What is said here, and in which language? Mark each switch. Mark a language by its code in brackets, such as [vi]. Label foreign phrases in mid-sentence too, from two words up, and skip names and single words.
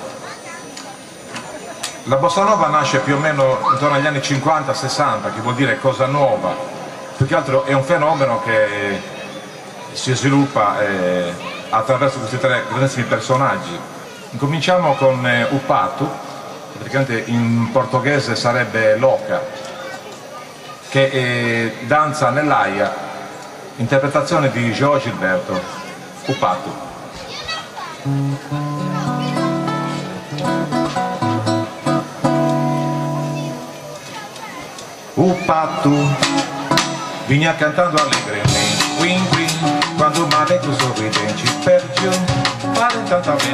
[it] La bossa nova nasce più o meno intorno agli anni 50-60, che vuol dire cosa nuova, più che altro è un fenomeno che si sviluppa attraverso questi tre grandissimi personaggi. Incominciamo con Upatu, che praticamente in portoghese sarebbe l'oca, che è danza nell'aia, interpretazione di João Gilberto, Upatu. [pt] Upatu vinha cantando alegremente, win win, quando o maneco sorridente perdiu, para também